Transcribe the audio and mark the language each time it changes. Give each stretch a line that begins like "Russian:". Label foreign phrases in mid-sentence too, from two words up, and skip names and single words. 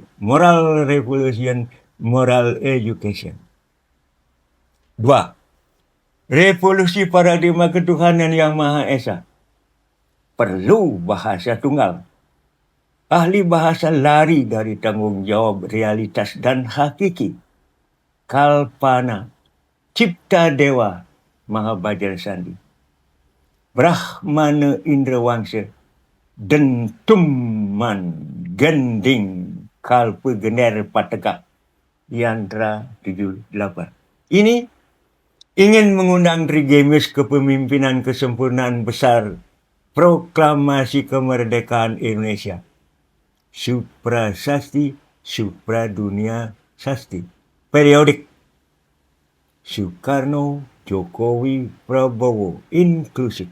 English: Moral revolution, moral education.
Indonesian: 2. Revolusi paradigma ketuhanan yang Maha Esa. Perlu bahasa tunggal. Ahli bahasa lari dari tanggung jawab realitas dan hakiki. Kalpana, cipta dewa, Maha Bajar Sandi. Brahmana Indra Wangsa, dentuman gending kalpa gener pateka, Yantra 78. Ini ingin mengundang Trigemis kepemimpinan kesempurnaan besar proklamasi kemerdekaan Indonesia. Supra Sasti, Supra Dunia Sasti. Periodik. Soekarno, Jokowi, Prabowo, inklusif.